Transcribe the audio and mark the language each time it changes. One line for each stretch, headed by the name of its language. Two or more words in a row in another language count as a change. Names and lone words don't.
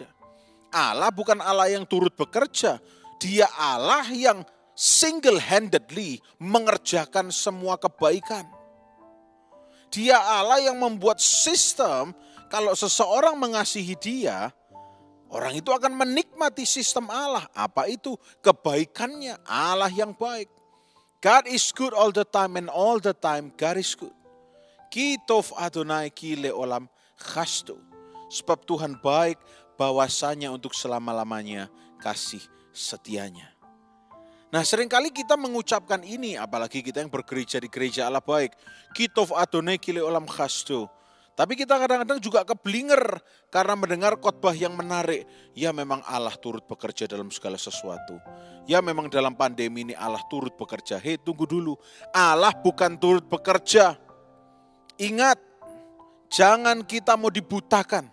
Indonesian: Allah bukan Allah yang turut bekerja. Dia Allah yang single-handedly mengerjakan semua kebaikan. Dia Allah yang membuat sistem kalau seseorang mengasihi dia, orang itu akan menikmati sistem Allah. Apa itu? Kebaikannya, Allah yang baik.
English: God is good all the time and all the time God is good.
Hebrew: Ki tov Adonai ki leolam chasto.
Indonesian: Sebab Tuhan baik, bahwasanya untuk selama-lamanya kasih setianya. Nah, seringkali kita mengucapkan ini, apalagi kita yang bergereja di gereja Allah baik.
Hebrew: Ki tov Adonai ki leolam chasto.
Indonesian: Tapi kita kadang-kadang juga keblinger karena mendengar khotbah yang menarik. Ya memang Allah turut bekerja dalam segala sesuatu. Ya memang dalam pandemi ini Allah turut bekerja. Hei, tunggu dulu. Allah bukan turut bekerja. Ingat, jangan kita mau dibutakan.